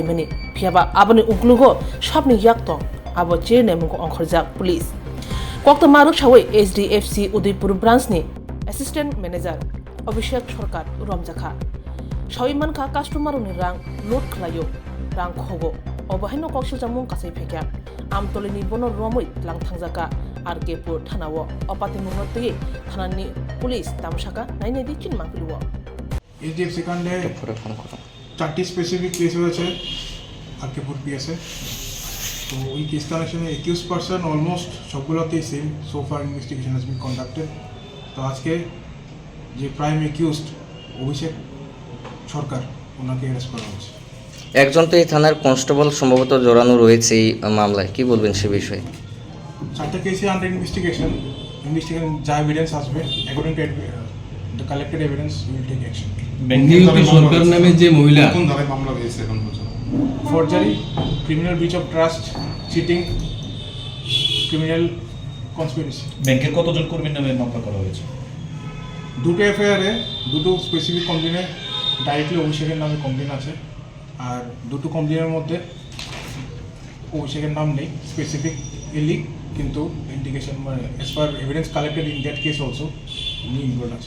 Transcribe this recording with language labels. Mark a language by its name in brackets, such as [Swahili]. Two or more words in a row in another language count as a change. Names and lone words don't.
[Kok Borok] mani phiaba aboni unglugo sabni yakto abo chirne mungko ongkhorjak police koktama ro sawai SDFC Udaipur branch ni [English] assistant manager [Kok Borok] Abhishek Sarkar Romjakha Shawiman ka customer ni rang load khlayo rang khogo obahaino koksil jamung kasai phekya amtolini bono romoi lang thangjaka RK-pur thanawo opati munoti thanani police tamsaka naine di chin mangpilwo [Bangla] SDFC কাণ্ডে 4টি [English] specific case [Bangla] হয়েছে RK-pur PSA তো ওই [English] case connection accused person almost [Bangla] সবগুলোতেই [English] same so far investigation has been conducted [Bangla] তো আজকে যে [English] prime accused [Bangla] অভিষেক সরকার ওনাকে অ্যারেস্ট করা হয়েছে একজন তো এই থানার কনস্টেবল সম্ভবত জড়ানো রয়েছে এই মামলায় কি বলবেন সে বিষয়ে 4টা কেসে [English] under investigation [Bangla] যা এভিডেন্স আসবে [English] according to the collected evidence will take action [Bangla] নিউতি সরকার নামে যে মহিলা কোন ধারায় মামলা হয়েছে এখন পর্যন্ত [English] forgery criminal breach of trust cheating criminal conspiracy [Bangla] ব্যাংকের কতজন কর্মীর নামে মামলা করা হয়েছে দুটো এফআইআরে দুটো [English] specific complaint [Bangla] ডাইরেক্টলি অভিষেকের নামে কমপ্লেন আছে আর দুটো কমপ্লেনের মধ্যে অভিষেকের নাম নেই স্পেসিফিক এলি কিন্তু ইন্ডিকেশন মানে [English] as per evidence collected in that case also [Bangla] উনি ইনভলভ আছে